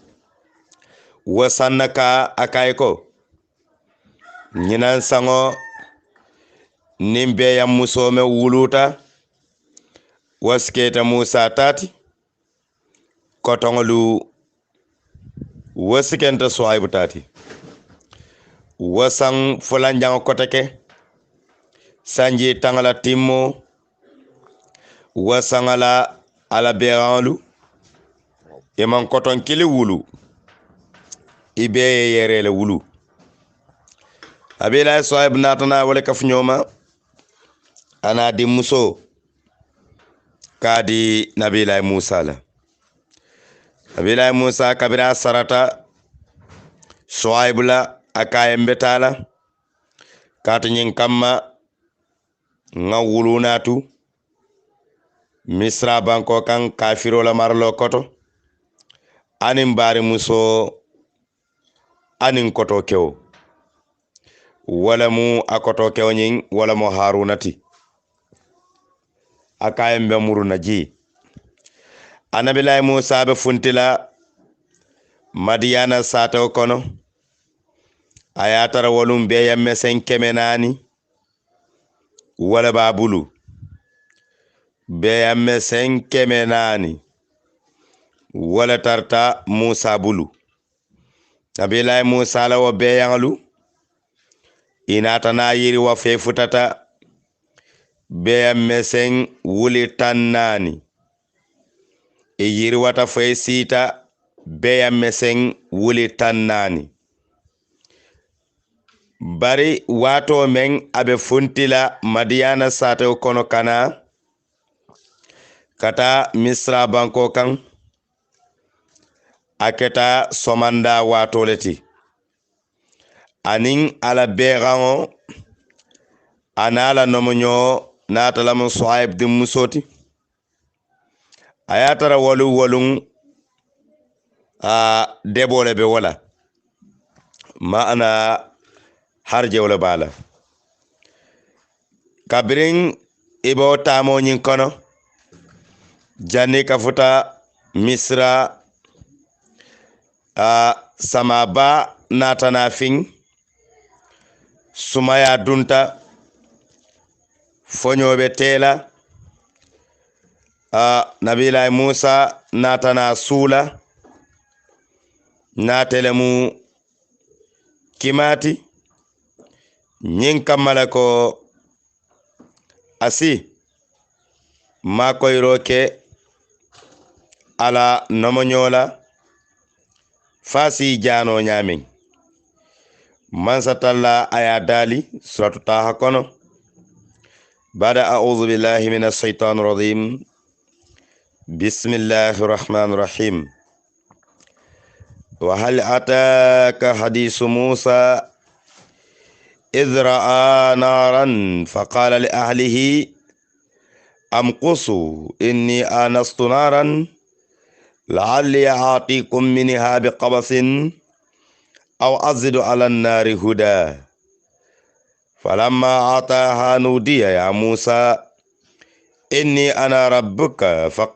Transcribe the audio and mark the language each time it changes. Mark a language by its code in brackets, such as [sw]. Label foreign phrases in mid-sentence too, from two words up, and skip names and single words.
[man] wasannaka akayko nyinan sango nimbe ya musome wuluta wasketa Musa tati kotongolu waskenta Suhaibu tati wasan fulanjango koteke sanji tangala timmo wasangala ala beranlu iman koton kili wulu ibe yerele wulu abila Suhaib natana wala kafnyoma ana di muso kadi nabilaay Musa la nabilaay Musa kabira sarata Suhaib la akaye mbetala katu nyin kamma nga wulunatu Misra banko kan kafiro la marlo koto anin bari muso anin koto kewo wala mu akoto kewo nyin wala mo harunati akayen be muruna ji anabilay musa be funtila madiyana sato kono ayatara walum be yamme sen kemenani wala babulu be yamme sen kemenani wala tarta musa bulu nabilay musa la wo be yangalu inata na yiri wa fe futata be yamme sen wuli tannani e yiri wata fe sita be yamme sen wuli tannani bari wato men abe funtila madiyana sato kono kana kata misra banko kan aketa somanda wato leti anin ala berango anala nomonyo natalamu Suhaib dim musoti ayatara walun debole be wala maana harje wala bala kabirin ibo tamo nyin kono janni kafuta misra samaba natana fin sumaya dunta fonyobe tela nabilay musa natana sula natelemu kimati nyin kamala ko asi makoyroke ala nomonyola fasi jano nyamin mansatalla aya dali suratu taha kono bada [ar] أعوذ بالله من الشيطان الرجيم بسم الله الرحمن الرحيم وهل أتاك حديث موسى إذ رأى نارا فقال لأهله امكثوا إني آنست نارا لعلي آتيكم منها بقبس أو أجد على النار هدى فلما أتاها نودي يا موسى إني أنا ربك